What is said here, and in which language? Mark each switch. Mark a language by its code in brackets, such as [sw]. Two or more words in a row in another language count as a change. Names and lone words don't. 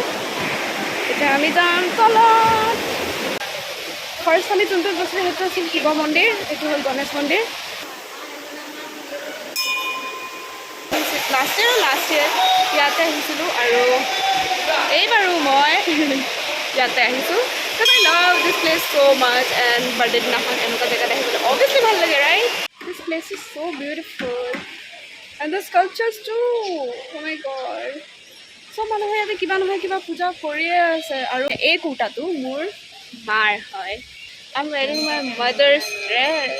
[as] এতিয়া আমি যাম তলত। ফাৰ্ষ্ট আমি যোনটো গৈছিলোঁ সেইটো আছিল শিৱ মন্দিৰ, এইটো হ'ল গণেশ মন্দিৰ। [en] last year [as] ইয়াতে আহিছিলোঁ আৰু এইবাৰো মই ইয়াতে আহিছোঁ। [en] Because I love this place so much and birthday [as] দিনাখন এনেকুৱা জেগাত আহিবলৈ [en] obviously [as] ভাল লাগে, [en] right? This place is so beautiful and the sculptures too। Oh my God, [as] চব মানুহে ইয়াতে কিবা নহয় কিবা পূজা কৰিয়ে আছে। আৰু এই কুৰ্তাটো মোৰ মাৰ হয়। [en] I'm wearing my mother's dress।